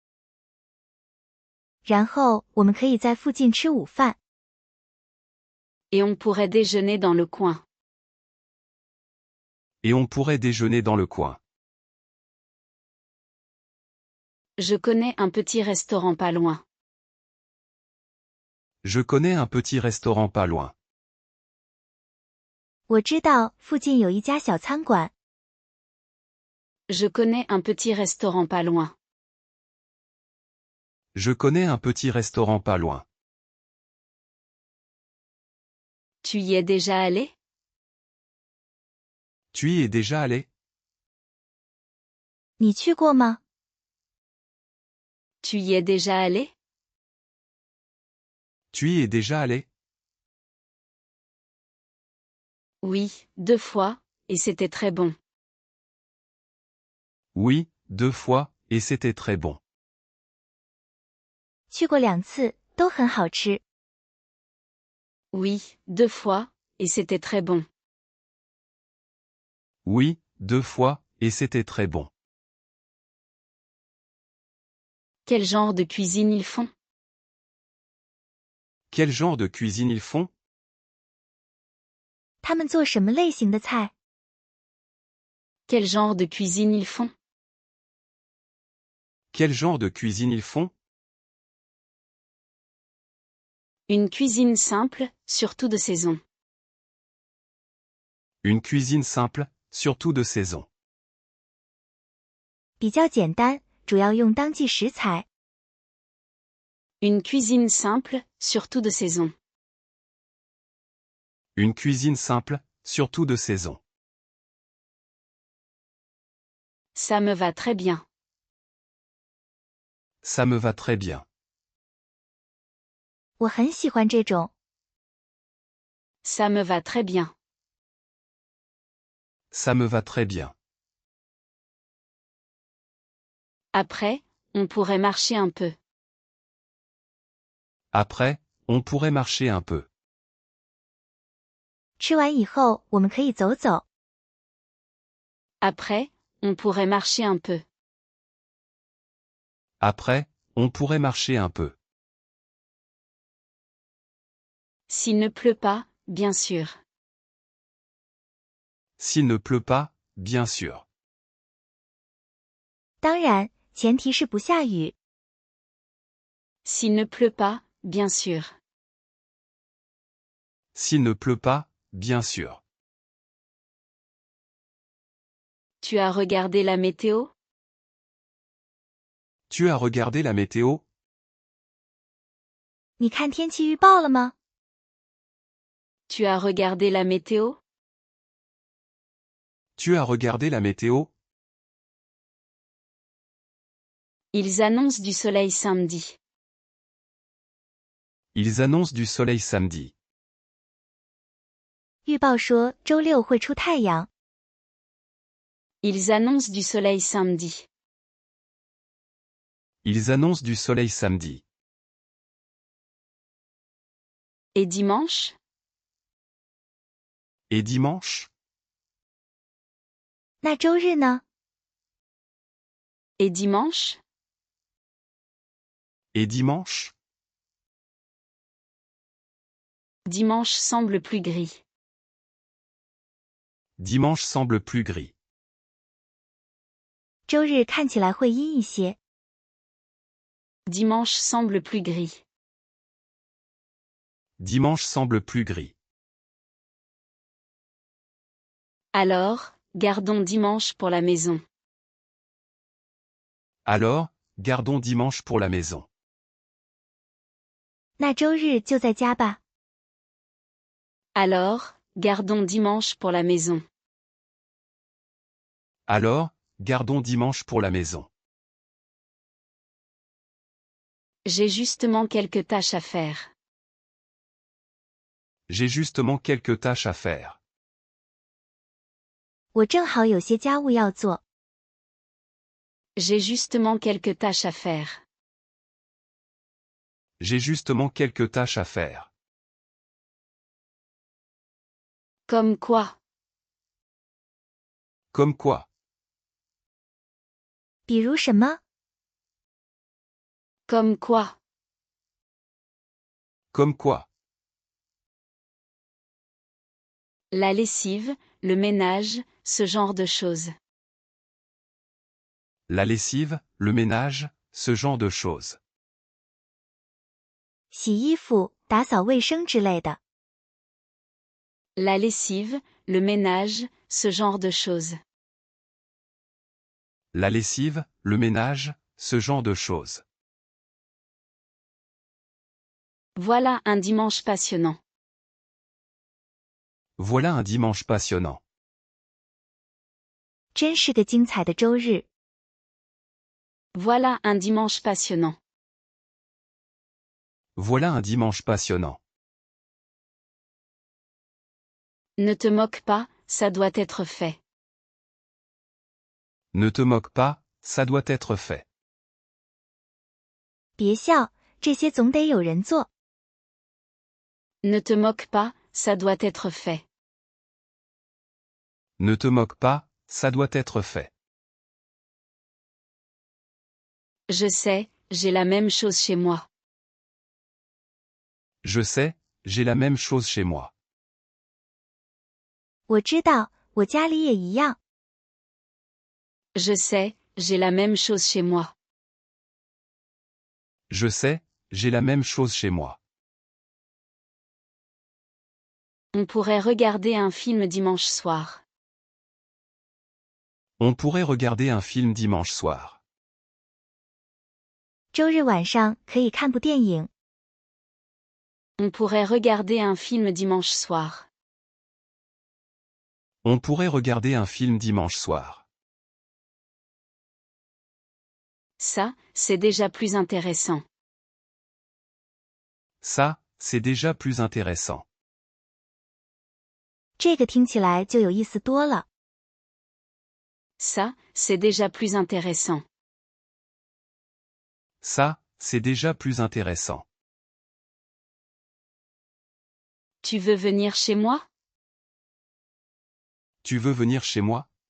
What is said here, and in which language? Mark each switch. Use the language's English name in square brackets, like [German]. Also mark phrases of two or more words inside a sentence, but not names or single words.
[Chinese] 然后我们可以在附近吃午饭。 [French] Et on pourrait déjeuner dans le coin. Et on pourrait déjeuner dans le coin. Je connais un petit restaurant pas loin. Je connais un petit restaurant pas loin. [Chinese] 我知道附近有一家小餐馆。 [French] Je connais un petit restaurant pas loin. Je connais un petit restaurant pas loin. Tu y es déjà allé? Tu y es déjà allé? [Chinese] 你去过吗？ [French] Tu y es déjà allé? Tu y es déjà allé? Oui, 2 fois, et c'était très bon. Oui, 2 fois, et c'était très bon. [Chinese] 去过2次，都很好吃。 [French] Oui, 2 fois, et c'était très bon. Oui, 2 fois, et c'était très bon. Quel genre de cuisine ils font? Quel genre de cuisine ils font? [Chinese] 他们做什么类型的菜？ [French] Quel genre de cuisine ils font? Quel genre de cuisine ils font? Une cuisine simple, surtout de saison. Une cuisine simple, surtout de saison. [Chinese] 比较简单，主要用当季食材。 [French] Une cuisine simple, surtout de saison. Une cuisine simple, surtout de saison. Ça me va très bien. Ça me va très bien. [Chinese] 我很喜欢这种。 [French] Ça me va très bien. Ça me va très bien. Après, on pourrait marcher un peu. Après, on pourrait marcher un peu. [Chinese] 吃完以后，我们可以走走。 [French] Après, on pourrait marcher un peu. Après, on pourrait marcher un peu. S'il ne pleut pas, bien sûr. S'il ne pleut pas, bien sûr. [Chinese] 当然，前提是不下雨。 [French] S'il ne pleut pas, bien sûr. S'il ne pleut pas, bien sûr. Tu as regardé la météo? Tu as regardé la météo? [Chinese] 你看天气预报了吗？ [French] Tu as regardé la météo? Tu as regardé la météo? Ils annoncent du soleil samedi. Ils annoncent du soleil samedi. [Chinese] 预报说周六会出太阳。 [French] Ils annoncent du soleil samedi. Ils annoncent du soleil samedi. Et dimanche? Et dimanche? [Chinese] 那周日呢？ [French] Et dimanche? Et dimanche? Dimanche semble plus gris. Dimanche semble plus gris. [Chinese] 周日看起来会阴一些。 [French] Dimanche semble plus gris. Dimanche semble plus gris. Alors, gardons dimanche pour la maison. Alors, gardons dimanche pour la maison. [Chinese] 那周日就在家吧。 [French] Alors, gardons dimanche pour la maison. Alors, gardons dimanche pour la maison. J'ai justement quelques tâches à faire. J'ai justement quelques tâches à faire. [Chinese] 我正好有些家务要做。 [French] J'ai justement quelques tâches à faire. J'ai justement quelques tâches à faire. Comme quoi? Comme quoi? [Chinese] 比如什么？ [French] Comme quoi? Comme quoi? La lessive, le ménage, ce genre de choses. La lessive, le ménage, ce genre de choses. [Chinese] 洗衣服、打扫卫生之类的。 [French] La lessive, le ménage, ce genre de choses. La lessive, le ménage, ce genre de choses. Voilà un dimanche passionnant. Voilà un dimanche passionnant. [Chinese] 真是个精彩的周日。 [French] Voilà un dimanche passionnant. Voilà un dimanche passionnant. Ne te moque pas, ça doit être fait. Ne te moque pas, ça doit être fait. [Chinese] 别笑，这些总得有人做。 [French] Ne te moque pas, ça doit être fait. Ne te moque pas, ça doit être fait. Je sais, j'ai la même chose chez moi. Je sais, j'ai la même chose chez moi. [Chinese] 我知道，我家里也一样。 [French] Je sais, j'ai la même chose chez moi. Je sais, j'ai la même chose chez moi. On pourrait regarder un film dimanche soir. On pourrait regarder un film dimanche soir. [Chinese] 周日晚上可以看部电影。 [French] On pourrait regarder un film dimanche soir. On pourrait regarder un film dimanche soir. Ça, c'est déjà plus intéressant. Ça, c'est déjà plus intéressant. [Chinese] 这个听起来就有意思多了。 [French] Ça, c'est déjà plus intéressant. Ça, c'est déjà plus intéressant. Tu veux venir chez moi? Tu veux venir chez moi?